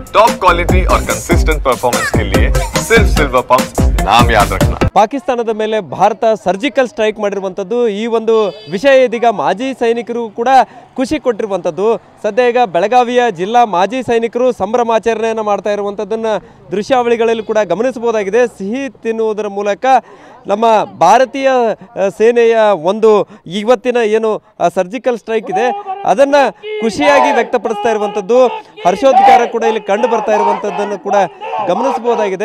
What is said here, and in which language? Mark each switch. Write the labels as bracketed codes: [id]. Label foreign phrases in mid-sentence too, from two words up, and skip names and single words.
[en] top quality [hi] और [en] consistent performance [hi] के लिए सिर्फ सिल्वर पंप नाम याद रखना। [kn] ಪಾಕಿಸ್ತಾನದ ಮೇಲೆ ಭಾರತ [en] surgical strike [kn] ಮಾಡಿರುವಂಥದ್ದು ಈ ಒಂದು ವಿಷಯ ಇದೀಗ ಮಾಜಿ ಸೈನಿಕರು ಕೂಡ ಖುಷಿ ಕೊಟ್ಟಿರುವಂಥದ್ದು. ಸದ್ಯ ಈಗ ಬೆಳಗಾವಿಯ ಜಿಲ್ಲಾ ಮಾಜಿ ಸೈನಿಕರು ಸಂಭ್ರಮಾಚರಣೆಯನ್ನು ಮಾಡ್ತಾ ಇರುವಂಥದ್ದನ್ನು ದೃಶ್ಯಾವಳಿಗಳಲ್ಲಿ ಕೂಡ ಗಮನಿಸಬಹುದಾಗಿದೆ. ಸಿಹಿ ತಿನ್ನುವುದರ ಮೂಲಕ ನಮ್ಮ ಭಾರತೀಯ ಸೇನೆಯ ಒಂದು ಇವತ್ತಿನ ಏನು [en] surgical strike [kn] ಇದೆ ಅದನ್ನು ಖುಷಿಯಾಗಿ ವ್ಯಕ್ತಪಡಿಸ್ತಾ ಇರುವಂಥದ್ದು, ಹರ್ಷೋದ್ಗಾರ ಕೂಡ ಇಲ್ಲಿ ಕಂಡು ಬರ್ತಾ ಇರುವಂಥದ್ದನ್ನು ಕೂಡ ಗಮನಿಸಬಹುದಾಗಿದೆ.